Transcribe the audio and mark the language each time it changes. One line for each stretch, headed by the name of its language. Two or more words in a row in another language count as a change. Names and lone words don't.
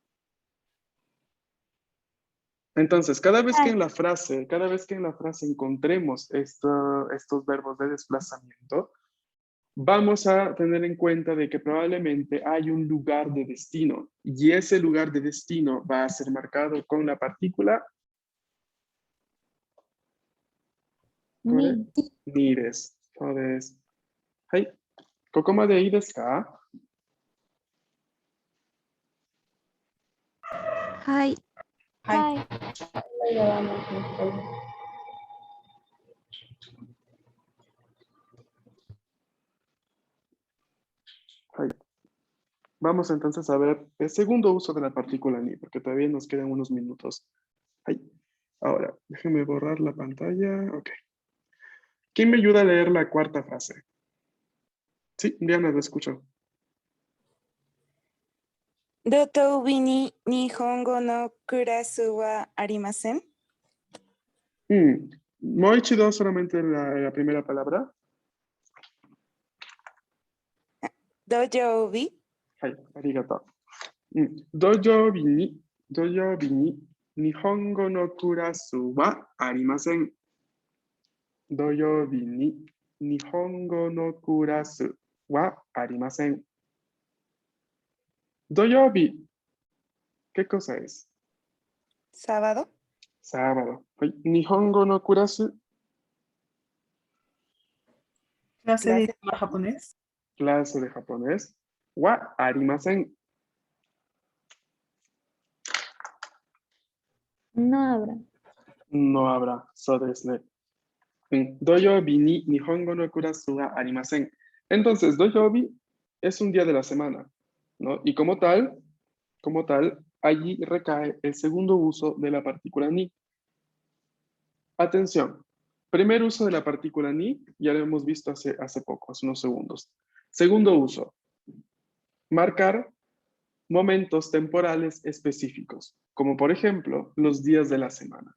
Spanish: Entonces, cada vez que en la frase encontremos estos verbos de desplazamiento, vamos a tener en cuenta de que probablemente hay un lugar de destino y ese lugar de destino va a ser marcado con la partícula
Japanese: に。にです. そうです。はい。ここまでいいですか？はい。はい。はい。
Spanish: はい。Vamos entonces a ver el segundo uso de la partícula ni, porque todavía nos quedan unos minutos. Ay. Ahora, déjenme borrar la pantalla. Ok. ¿Quién me ayuda a leer la cuarta frase? Sí, Diana, lo escucho.
Japanese: 土曜日に日本語のクラスはありません?
Spanish: Moichido solamente la primera palabra.
Japanese: Doyobi. はい、ありがとう。土曜日に、日本語のクラスはありません。土曜日に日本語のクラスはありません。
Spanish: 土曜日、¿qué cosa es? Sábado. Sábado.
Japanese: はい、日本語のクラス、
Spanish: Clase de Clase. idioma japonés. clase de japonés,
Japanese: はありません。
Spanish: No habrá. No habrá.
Japanese: そうですね。土曜日に日本語のクラスはありません。
Spanish: Entonces, 土曜日 es un día de la semana, ¿no? Y como tal, allí recae el segundo uso de la partícula ni. Atención, primer uso de la partícula ni, ya lo hemos visto hace poco, hace unos segundos. Segundo uso, marcar momentos temporales específicos, como por ejemplo los días de la semana.